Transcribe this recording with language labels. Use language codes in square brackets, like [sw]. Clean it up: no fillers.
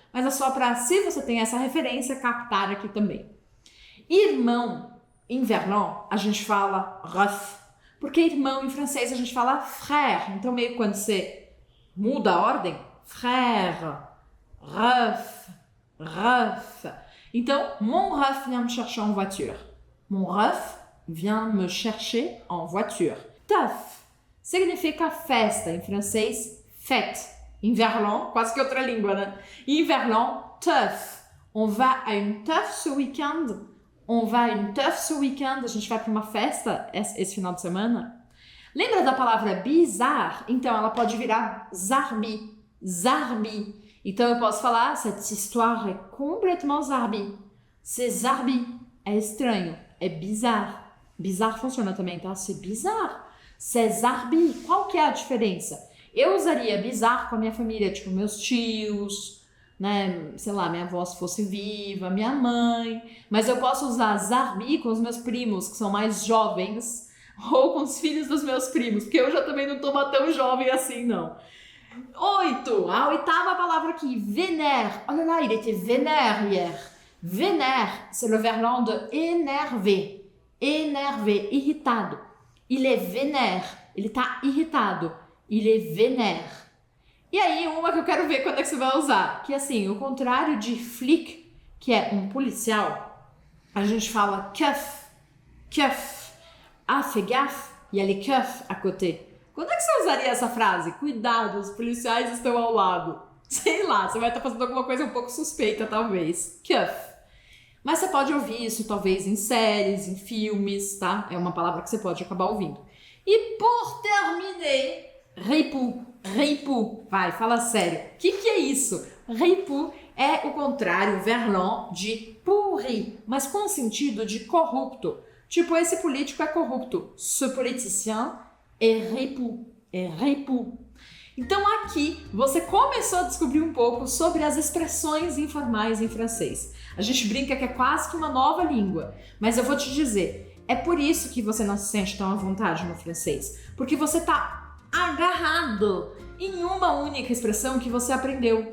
[pt] Mas é só para, se você tem essa referência, captar aqui também. Irmão, em verlan, a gente fala ref. Porque irmão em francês a gente fala frère. Então meio quando você muda a ordem, frère, ref, ref. [fr] Então, mon ref vient me chercher en voiture. Mon ref vient me chercher en voiture. [pt] Teuf significa festa, em francês, fête. Em verlan, quase que outra língua, né? Em verlan, teuf. [fr] On va à une teuf ce week-end. On va à une teuf ce week-end. [pt] A gente vai para uma festa esse final de semana. Lembra da palavra bizarre? Então, ela pode virar zarbi. Zarbi. Então, eu posso falar, [fr] cette histoire est complètement zarbi. C'est zarbi. [pt] É estranho. É bizarre. Bizarre funciona também, tá? [fr] C'est bizarre. C'est zarbi. [pt] Qual que é a diferença? Eu usaria bizarre com a minha família, tipo meus tios, né? Sei lá, minha avó se fosse viva, minha mãe. Mas eu posso usar zarbi com os meus primos, que são mais jovens, ou com os filhos dos meus primos, porque eu já também não tô tão jovem assim, não. 8. A oitava palavra aqui, vénère. [fr] Oh là là, il était vénère hier. Vénère, c'est le verlan de énerver. [pt] Énerver, irritado. [fr] Il est vénère, [pt] ele tá irritado. [fr] Il est vénère. [pt] E aí, uma que eu quero ver quando é que você vai usar. Que assim, o contrário de flic, que é um policial, a gente fala keuf, keuf. [fr] Ah, fais gaffe, il y a les keufs à côté. [pt] Quando é que você usaria essa frase? Cuidado, os policiais estão ao lado. Sei lá, você vai estar fazendo alguma coisa um pouco suspeita, talvez. Keuf. Mas você pode ouvir isso, talvez, em séries, em filmes, tá? É uma palavra que você pode acabar ouvindo. E por terminer, ripou. Ripou. Vai, fala sério. O que é isso? Ripou é o contrário, verlan, de pourri, mas com o sentido de corrupto. Tipo, esse político é corrupto. [fr] Ce politicien est ripou. [pt] É ripou. Então aqui você começou a descobrir um pouco sobre as expressões informais em francês. A gente brinca que é quase que uma nova língua, mas eu vou te dizer, é por isso que você não se sente tão à vontade no francês, porque você tá agarrado em uma única expressão que você aprendeu.